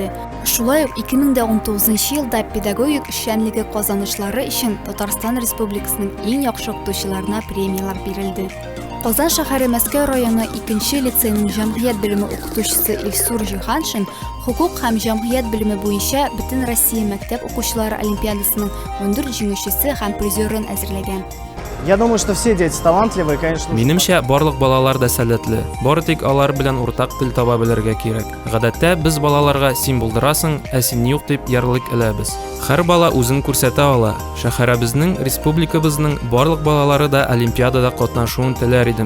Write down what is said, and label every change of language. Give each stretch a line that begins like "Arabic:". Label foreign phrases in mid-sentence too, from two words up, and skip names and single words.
Tatar: Шулай ук 2019 елда педагогик эшчәнлеге казанышлары өчен Татарстан Республикасының иң яхшы укытучыларына премиялар бирелде. Казан шәһәре Мәскәү районы 2-нче лицейның җәмгыять белеме укытучысы Илсур Җиһаншин хукук һәм җәмгыять белеме буенча Бөтен Россия мәктәп укучылары олимпиадасының 14 җиңүчесе һәм призерын әзерләгән.
Russian: Я думаю, что все дети талантливые, конечно.
Tatar: Минемчә, барлык балалар да сәләтле. Бары тик алар белән уртак тел таба белергә кирәк. Гадәттә, без балаларга син булдырасың, ә син юк дип ярлык эләбез. Һәр бала үзен күрсәтә ала. Шәһәребезнең, республикабызның барлык балалары да олимпиадада катнашуын теләр идем.